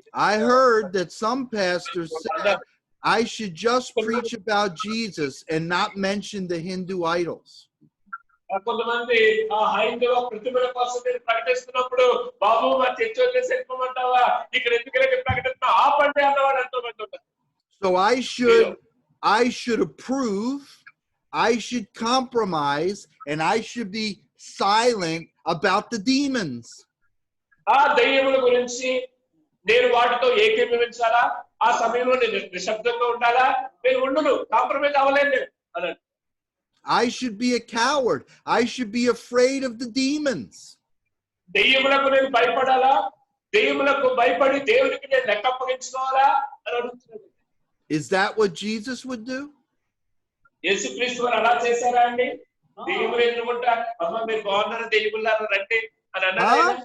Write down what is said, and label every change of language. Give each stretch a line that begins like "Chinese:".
English: I heard that some pastors said I should just preach about Jesus and not mention the Hindu idols.
Telugu: కొంతమంది ఆ హైందవ ప్రతిమల కోసం నేను ప్రకటిస్తున్నప్పుడు, బాబు మా చర్చ వదిలేసి వెళ్ళిపోమంటావా, ఇక్కడ ఎందుకు ప్రకటిస్తున్నా ఆపండి అన్నవాడు ఎంతో మంది ఉంటారు.
English: So I should approve, I should compromise, and I should be silent about the demons.
Telugu: ఆ దయ్యముల గురించి నేను వాటితో ఏకీభవించాలా, ఆ సమయంలో నేను నిశ్శబ్దంగా ఉండాలా, నేను ఉండును, కాంప్రమైజ్ అవ్వలేను అన్నాడు.
English: I should be a coward. I should be afraid of the demons.
Telugu: దయ్యములకు నేను భయపడాలా, దయ్యములకు భయపడి దేవునికి నేను లెక్క అప్పగించుకోవాలా అని అడుగుతున్నాడు.
English: Is that what Jesus would do?
Telugu: యేసుక్రీస్తు వారు అలా చేశారా అండి? దయ్యములు ఎన్నుకుంటా, అమ్మ మీరు బాగున్నారా దయ్యములారా రండి అని అన్నారా?